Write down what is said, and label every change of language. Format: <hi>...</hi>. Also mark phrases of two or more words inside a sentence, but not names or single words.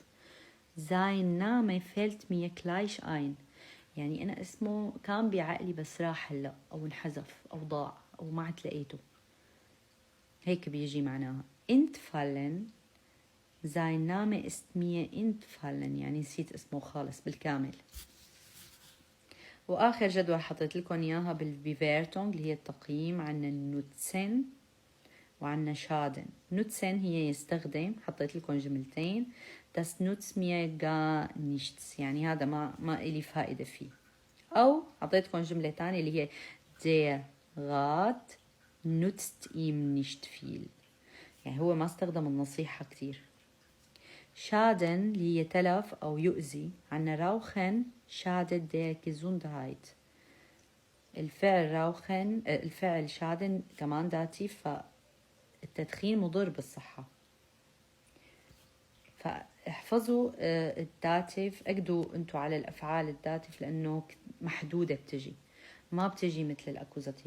<de>sein Name fällt mir gleich ein</de> <ar>يعني أنا اسمه كان بعقلي بس راح هلا أو انحذف أو ضاع أو ما عاد لقيته، هيك بيجي معناها.</ar> <de>entfallen sein Name ist mir entfallen</de> <ar>يعني نسيت اسمه خالص بالكامل. وآخر جدول حطيت لكم إياها بالبيفيرتونغ اللي هي التقييم. عنا نوتسن وعنا شادن. نوتسن هي يستخدم، حطيت لكم جملتين.</ar> <de>das nutzt mir gar nichts</de> <ar>يعني هذا ما إلي فائدة فيه. أو حطيتكم جملة تانية اللي هي</ar> <de>der Rat nutzt ihm nicht viel</de> <ar>يعني هو ما استخدم النصيحة كتير. schaden اللي هي تلف أو يؤذي.</ar> <de>عنا rauchen schadet der Gesundheit.</de> <ar>الفعل rauchen الفعل schaden كمان داتيف، فالتدخين مضر بالصحة. فاحفظوا الداتيف، اقدوا انتوا على الافعال الداتيف لانه محدوده بتجي، ما بتجي مثل الاكوزاتيف.</ar>